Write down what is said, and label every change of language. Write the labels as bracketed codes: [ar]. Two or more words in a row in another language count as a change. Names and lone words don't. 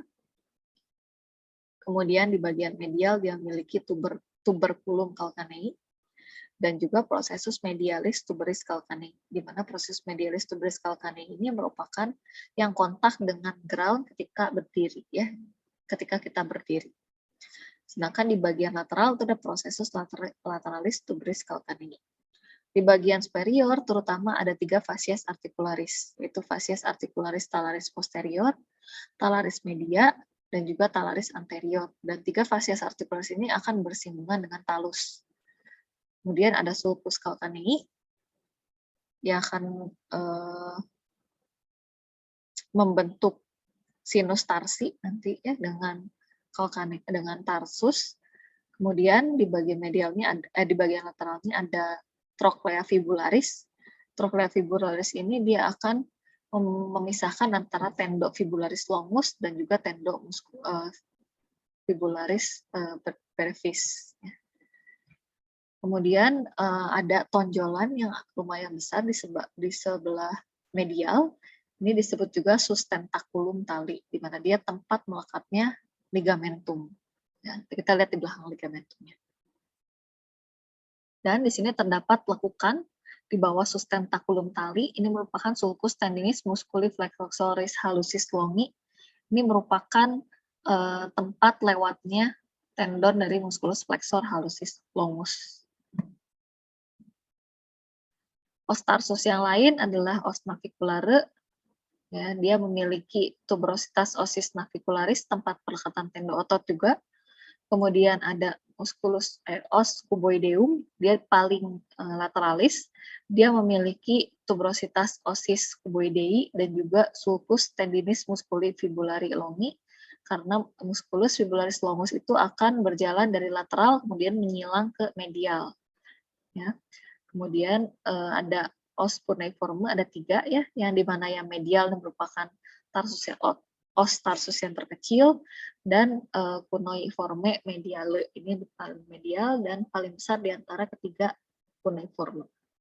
[id] Kemudian di bagian medial dia memiliki [la] tuberculum calcanei [id] dan juga [la] processus medialis tuberis calcanei, [id] di mana proses [la] medialis tuberis calcanei [id] ini merupakan yang kontak dengan ground ketika berdiri ya, ketika kita berdiri. Sedangkan di bagian lateral itu ada [la] processus lateralis tuberis calcanei. [id] Di bagian superior terutama ada 3 fascies articularis, yaitu [la] fascies articularis talaris posterior, talaris media, [id] dan juga [la] talaris anterior. [id] Dan 3 [la] fascies articularis [id] ini akan bersinggungan dengan talus. Kemudian ada [la] sulcus calcanei [id] yang akan membentuk [la] sinus tarsi [id] nanti ya dengan calcanei dengan tarsus. Kemudian di bagian medialnya di bagian lateralnya ada [la] trochlea fibularis. Trochlea fibularis [id] ini dia akan memisahkan antara [la] tendo fibularis longus [id] dan juga [la] tendo fibularis brevis. [id] Kemudian ada tonjolan yang lumayan besar di sebelah medial. Ini disebut juga [la] sustentaculum tali, [id] di mana dia tempat melekatnya ligamentum. Ya, kita lihat di belakang ligamentumnya. Dan di sini terdapat lekukan di bawah [la] sustentaculum tali. [id] Ini merupakan [la] sulcus tendinis musculi flexoris hallucis longi. [id] Ini merupakan tempat lewatnya tendon dari [la] musculus flexor hallucis longus. Os tarsus [id] yang lain adalah [la] os naviculare. [id] Ya, dia memiliki [la] tuberositas osis navicularis, [id] tempat pelekatan tendo otot juga. Kemudian ada [la] os cuboideum, [id] dia paling lateralis. Dia memiliki [la] tuberositas osis cuboidei [id] dan juga [la] sulcus tendinis musculi fibulari longi, [id] karena [la] musculus fibularis longus [id] itu akan berjalan dari lateral kemudian menyilang ke medial. Ya. Kemudian ada [la] os cuneiforme, [id] ada 3 ya, yang dimana yang medial merupakan [la] os tarsus [id] yang terkecil, dan [la] cuneiforme mediale [id] ini paling medial dan paling besar di antara ketiga cuneiforme.